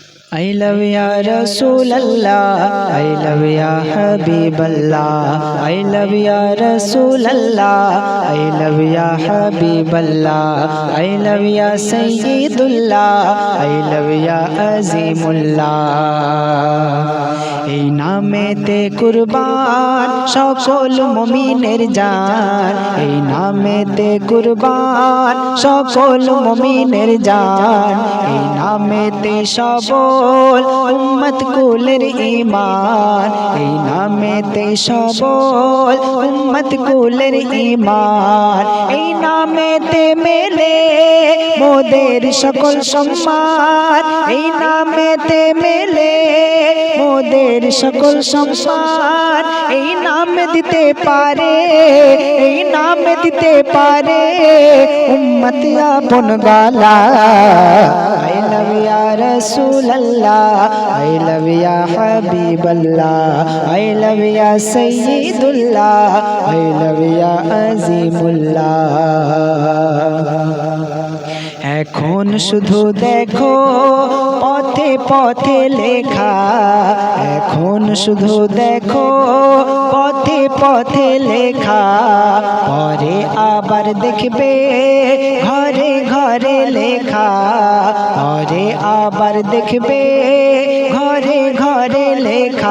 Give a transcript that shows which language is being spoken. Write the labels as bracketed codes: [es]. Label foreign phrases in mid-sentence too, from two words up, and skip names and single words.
[en] I love [ar] ya Rasulallah, [en] I love [ar] ya Habiballah, [en] I love [ar] ya Rasulallah, [en] I love [ar] ya Habiballah, [en] I love [ar] ya Sayyidullah, [en] I love [ar] ya Azimullah. [bn] এই নামেতে কুরবান সকল মুমিনের জান, এই নামেতে কুরবান সকল মুমিনের জান, এই নামেতে সবল উম্মত কুলের ঈমান, এই নামেতে সবল উম্মত কুলের ঈমান, এই নামেতে মেলে মোদের সকল সম্মান, এই নামেতে মেলে মোদের সকল সম্মান, এই নাম দিতে পারে, এই নাম দিতে পারে উম্মত আপন গালা। [en] I love [ar] ya Rasulallah, [en] I love [ar] ya Habiballah, [en] I love [ar] ya Sayyidullah, [en] I love [ar] ya Azimullah. [bn] এখন শুধু দেখো পথে পথে লেখা, এখন শুধু দেখো পথে পথে লেখা, পরে আবার দেখবে ঘরে ঘরে লেখা, পরে আবার দেখবে ঘরে ঘরে লেখা।